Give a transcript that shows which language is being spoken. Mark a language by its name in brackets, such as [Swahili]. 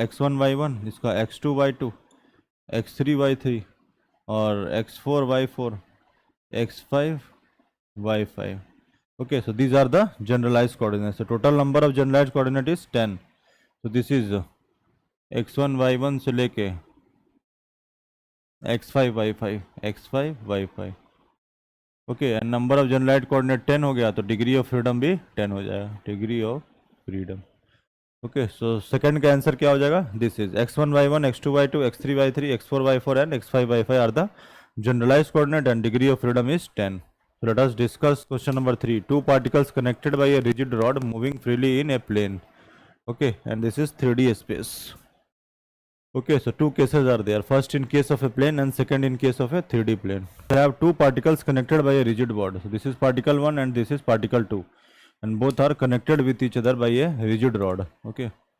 [Hindi] x1 y1, इसका x2 y2, x3 y3 और x4 y4, x5 y5. [English] Okay, so these are the generalized coordinates. The total number of generalized coordinate is 10. So this is x1 y1 से लेके x5 y5, x5 y5. [Hindi] Okay, and number of generalised coordinate 10 हो गया, तो degree of freedom भी 10 हो जाएगा. Degree of freedom. Okay, so second का answer क्या हो जाएगा? [English] This is x1 y1, x2 y2, x3 y3, x4 y4 and x5 y5 are the generalized coordinate and degree of freedom is 10. So let us discuss question number 3. Two particles connected by a rigid rod moving freely in a plane. Okay, and this is 3D space. Okay, so two cases are there. First in case of a plane and second in case of a 3D plane. We have two particles connected by a rigid rod. So this is particle 1 and this is particle 2. And both are connected with each other by a rigid rod. Okay.